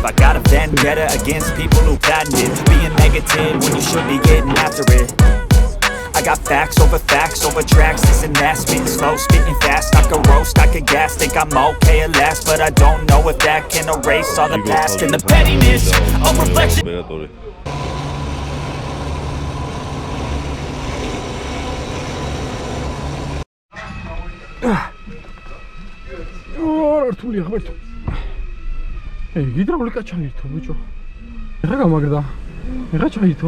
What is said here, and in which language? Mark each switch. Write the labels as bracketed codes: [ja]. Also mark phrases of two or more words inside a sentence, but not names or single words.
[en] I got a vendetta against people who patented being negative when you should be getting after it. I got facts over tracks, this and that. Spitting slow, spitting fast, I could roast, I could gas. Think I'm okay at last, but I don't know if that can erase all the past. And the pettiness, a reflection. [ka] რთულია ღმერთო. ჰიდრაულიკა ჩაირთო ბიჭო. ეხა გამაგრდა. ეხა ჩაირთო.